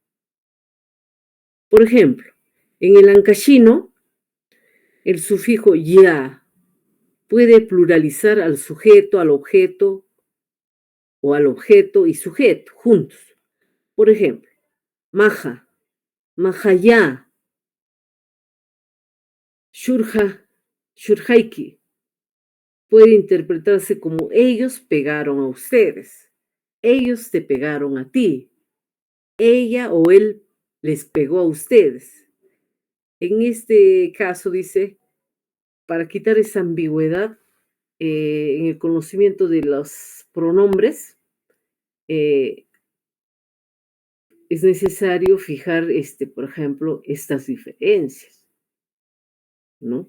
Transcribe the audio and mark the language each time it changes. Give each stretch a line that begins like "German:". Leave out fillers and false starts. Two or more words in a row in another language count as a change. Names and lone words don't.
Spanish: Por ejemplo, en el ancashino, el sufijo ya puede pluralizar al sujeto, al objeto o al objeto y sujeto juntos. Por ejemplo, maja,
Quechua: majaya, shurja, shurjaiki.
Spanish: Puede interpretarse como ellos pegaron a ustedes, ellos te pegaron a ti, ella o él les pegó a ustedes. En este caso, dice, para quitar esa ambigüedad en el conocimiento de los pronombres, es necesario fijar, por ejemplo, estas diferencias, ¿no?